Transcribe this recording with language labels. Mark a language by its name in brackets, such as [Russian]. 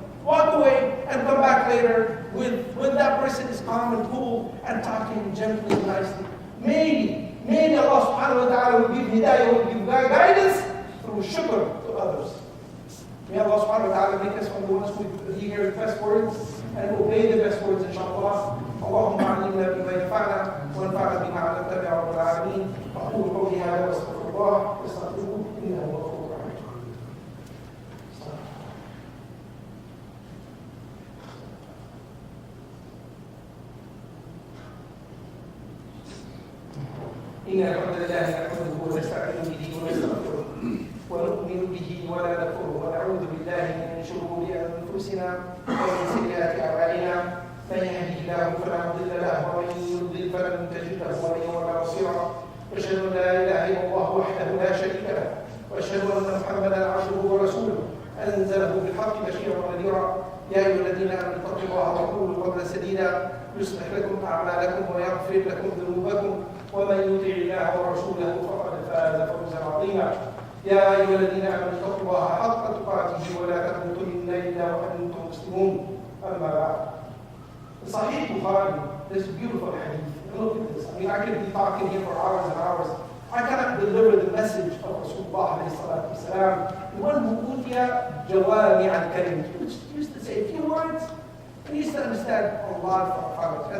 [English] Walk away and come back later when that person is calm and cool and talking gently and nicely. Maybe Allah subhanahu wa ta'ala will give hidayah, will give guidance through shukr to others. May Allah subhanahu wa ta'ala make us from the ones who hear the best words and obey the best words, inshallah. [Arabic] اللهم علمنا بما ينفعنا وانفعنا بما علمتنا يا رب العالمين. أقول قولي هذا واستغفر الله واستغفروه إنه هو الغفور الرحيم. إن الحمد لله نحمده ونستعين به ونستغفره ونؤمن به ولا نكفره ونعوذ بالله من شرور أنفسنا ومن سيئات أعمالنا من يهده الله فلا مضل له ومن يضلل فلن تجد له وليا ولا نصيرا أشهد أن لا إله إلا الله وحده لا شريك له وأشهد أن محمدا عبده ورسوله أنزله بالحق بشيرا ونذيرا يا أيها الذين آمنوا اتقوا الله وقولوا قولا سديدا يصلح لكم أعمالكم ويغفر لكم ذنوبكم ومن يطع الله ورسوله فقد فاز فوزا عظيما يا أيها الذين آمنوا اتقوا الله حق تقاته ولا تموتن إلا وأنتم مسلمون. أما بعد. [English] The Sahih Bukhari, this beautiful hadith. Look at this. I mean, I could be talking here for hours and hours. I cannot deliver the message of Rasulullah alayhi salatu wasalam. The one who [Arabic] utiya jawami al-kalim, [English] which used to say a few words, and used to understand a lot of it.